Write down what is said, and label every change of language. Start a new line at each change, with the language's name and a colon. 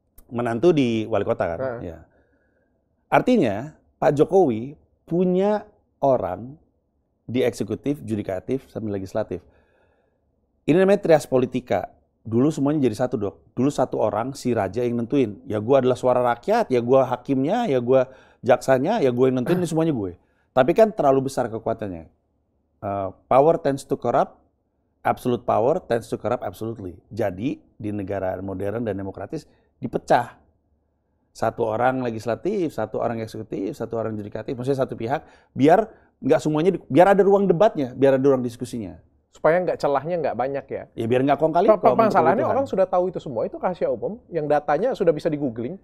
Indonesian: Menantu di wali kota kan? Iya. Artinya Pak Jokowi punya orang di eksekutif, judikatif, sampai legislatif. Ini namanya trias politika. dulu semuanya jadi satu, Dok. Dulu satu orang, si raja yang nentuin. Ya gue adalah suara rakyat, ya gue hakimnya, ya gue jaksanya, ya gue yang nentuin, ini semuanya gue. Tapi kan terlalu besar kekuatannya.
English: Power tends to corrupt, absolute power tends to corrupt absolutely.
Indonesian: Jadi di negara modern dan demokratis dipecah. Satu orang legislatif, satu orang eksekutif, satu orang yudikatif, maksudnya satu pihak, biar nggak semuanya, biar ada ruang debatnya, biar ada ruang diskusinya. Supaya nggak celahnya nggak banyak ya. Ya biar nggak kong kali. Masalahnya orang sudah tahu itu semua, itu rahasia umum, yang datanya sudah bisa di-googling.